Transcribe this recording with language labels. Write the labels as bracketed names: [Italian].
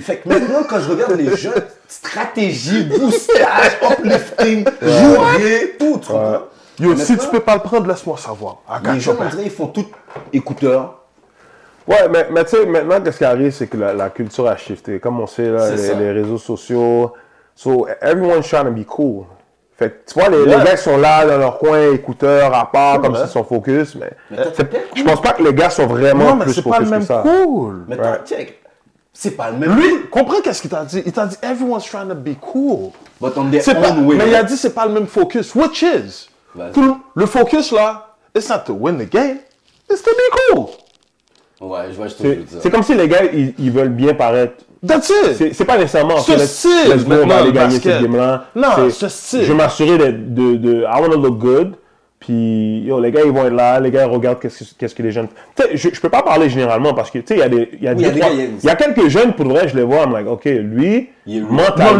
[French] Fait que maintenant, quand je regarde les jeunes, stratégie, boostage, uplifting, jouer, tout. Yo, si tu peux pas le prendre, laisse-moi savoir. Les jeunes, on dirait, ils font tout écouteurs. Ouais, mais tu sais, maintenant, qu'est-ce qui arrive, c'est que la culture a shifté. Comme on sait, là, les réseaux sociaux. [English] So, everyone's trying to be cool. [French] Fait que, tu vois, les gars sont là, dans leur coin, écouteurs, à part, comme s'ils sont focus, mais je pense pas que les gars sont vraiment plus focus que ça. [English] Cool. [French] Mais check, c'est pas le même. Lui, comprends qu'est-ce qu'il t'a dit? Il t'a dit, [English] everyone's trying to be cool. But on their own way. [French] Mais il a dit, c'est pas le même focus. [English] Which is? [French] Le focus, là, [English] it's not to win the game, it's to be cool. [French] Ouais, je vois ce que tu veux dire. C'est comme si les gars, ils veulent bien paraître. [English] That's it. [French] C'est pas nécessairement ce style. On va aller gagner cette game-là. Non, ce style. Je vais m'assurer de [English] I want to look good. [French] Puis, yo, les gars, ils vont être là. Les gars, ils regardent qu'est-ce que les jeunes... Tu sais, je peux pas parler généralement parce que, tu sais, il y a quelques jeunes, pour le vrai, je les vois, [English] I'm like, [French] OK, lui, mentalement,